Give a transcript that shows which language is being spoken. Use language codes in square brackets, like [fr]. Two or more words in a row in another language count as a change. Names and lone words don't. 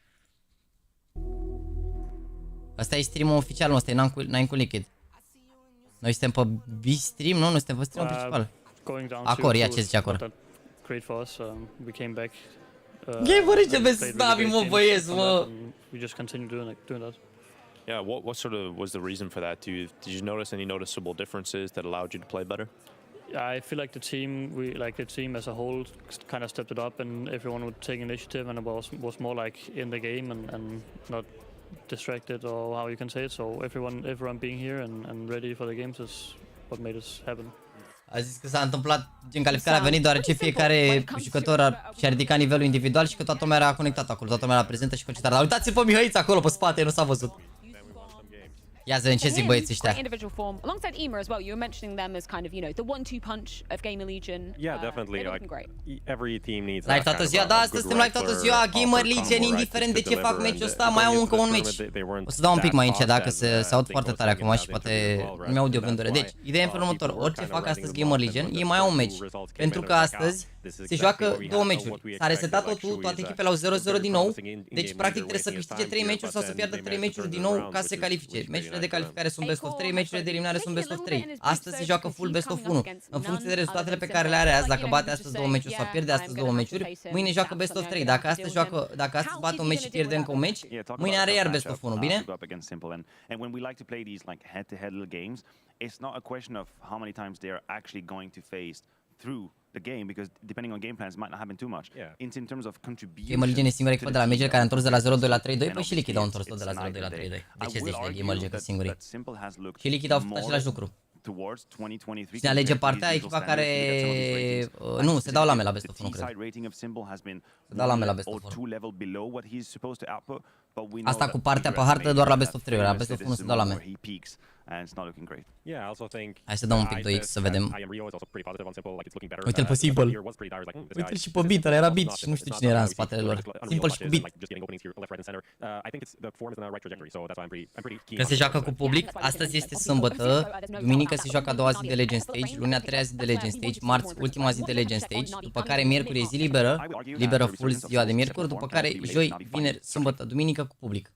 [ro] Asta e streamul oficial, ăsta e Nine cu Liquid. Noi suntem pe B-stream, nu? Noi suntem pe streamul principal. Acor, ia ce zice Acor. Gamerii ce vezi Navi, mă, băieți, mă! [en] Yeah, what sort of was the reason for that? Did you notice any noticeable differences that allowed you to play better? I feel like the team as a whole kind of stepped it up, and everyone would take initiative, and it was more like in the game and not distracted, or how you can say it. So everyone being here and ready for the games is what made us happen. [ro] A zis că s-a întâmplat în calificare, a venit deoarece fiecare jucător și-a ridicat nivelul individual și că toată lumea era conectată acolo, toată lumea era prezentă și concentrată. Dar uitați-vă pe Mihăiță acolo pe spate, nu s-a văzut. Ia să vedem ce zic băieții ăștia. [en] Alongside Ema as well, you were mentioning them as kind of, you know, the 1-2 punch of GAMERLEGION. Yeah, definitely. Like every team needs [ro] live toată ziua, da, astăzi suntem live toată ziua, GAMERLEGION, indiferent de ce fac meciul ăsta, mai au încă un meci. O să dau un pic mai încet, dacă se aud foarte tare acum și poate nu mi-aud eu gândurile. Deci, ideea e în felul următor, orice fac astăzi GAMERLEGION, ei mai au un meci. Pentru că astăzi se joacă două meciuri. S-a resetat totul, toate echipele au 0-0 din nou. Deci, practic, trebuie să câștige 3 meciuri sau să piardă 3 meciuri din nou ca să se califice. Meciurile de calificare sunt [en] best of 3, [ro] meciurile de eliminare sunt [en] best of 3. [ro] Astăzi se joacă [en] full best of 1. [ro] În funcție de rezultatele pe care le are azi, dacă bate astăzi 2 meciuri sau pierde astăzi 2 meciuri, mâine joacă [en] best of 3. [ro] Dacă astăzi bate un meci și pierde încă un meci, mâine are iar [en] best of 1, [ro] bine? [en] It's not a question of how many times they are actually going to face through the game, because depending on game plans, it might not happen too much. In terms of contribution. [ro] GAMERLEGION e singura echipă de la Major care a întors de la 0-2 la 3-2, păi și Liquid au întors tot de la 0-2 la 3-2. De ce zici de GAMERLEGION că singurii? Și Liquid au făcut același lucru. Cine alege partea, echipa care... Nu, se dau lame la [en] best of 1, [ro] cred. Se dau lame la [en] best of 1. [ro] Asta cu partea pe hartă doar la [en] best of 3, [ro] la [en] best of 1 [ro] se dau la mea. Hai să dăm un pic 2x să vedem. Uite-l pe Simple. Uite-l și pe Beat, ăla era Beat și nu știu cine era în spatele lor. Simple și cu Beat. Când se joacă cu public, astăzi este sâmbătă, duminică se joacă a doua zi de Legend Stage, lunea a treia zi de Legend Stage, marți ultima zi de Legend Stage, după care miercuri e zi liberă full ziua de miercuri, după care joi, vineri, sâmbătă, duminică cu public.